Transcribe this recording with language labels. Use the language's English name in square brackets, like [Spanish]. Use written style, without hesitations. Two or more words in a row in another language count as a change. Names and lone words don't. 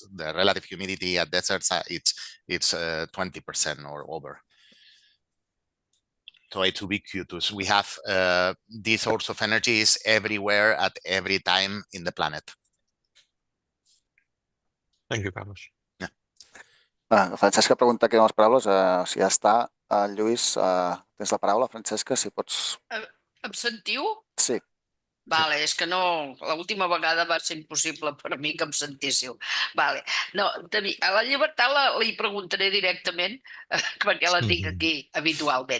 [English] The relative humidity at deserts, it's 20% or over. So it's ubiquitous. We have these source of energy is everywhere at every time in the planet. Thank you, Carlos. [Catalan] Francesca pregunta aquí amb les paraules, si ja està. Lluís, tens la paraula, Francesca, si pots... Em sentiu? Sí. Vale, és que no, l'última vegada va ser impossible per mi que em sentíssiu. Vale. No, a la Llibertat li preguntaré directament perquè la tinc aquí habitualment.